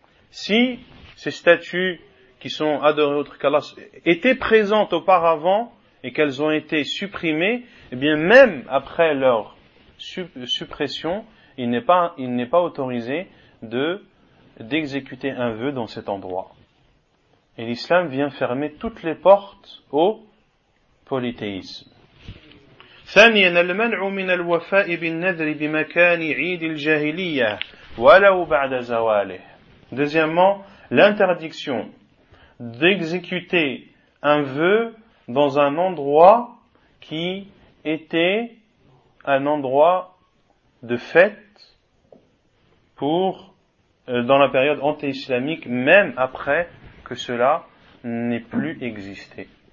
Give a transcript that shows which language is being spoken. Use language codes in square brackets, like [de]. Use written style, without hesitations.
[fr] Si ces statues qui sont adorées autre qu'Allah étaient présentes auparavant et qu'elles ont été supprimées, eh bien même après leur suppression, il n'est pas autorisé d'exécuter un vœu dans cet endroit. Et l'islam vient fermer toutes les portes au polythéisme. [ar] ثانيا المنع من الوفاء بالنذر بمكان عيد الجاهلية ولو بعد زواله. [fr] Deuxièmement, l'interdiction d'exécuter un vœu dans un endroit qui était un endroit de fête dans la période anté-islamique, même après que cela n'ait plus existé.